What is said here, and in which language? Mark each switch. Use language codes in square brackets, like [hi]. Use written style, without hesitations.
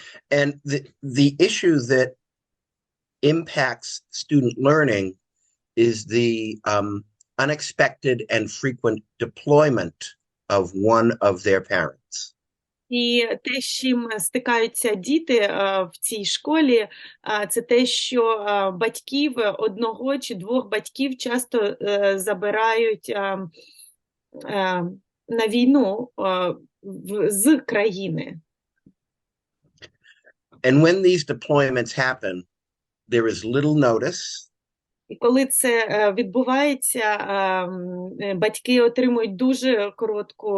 [en] And the issue that impacts student learning is the unexpected and frequent deployment of one of their parents. [uk] І те, з чим стикаються діти в цій школі, це те, що батьків, одного чи двох батьків часто забирають на війну з країни. [en] And when these deployments happen, there is little notice. [uk] І коли це відбувається, батьки отримують дуже коротку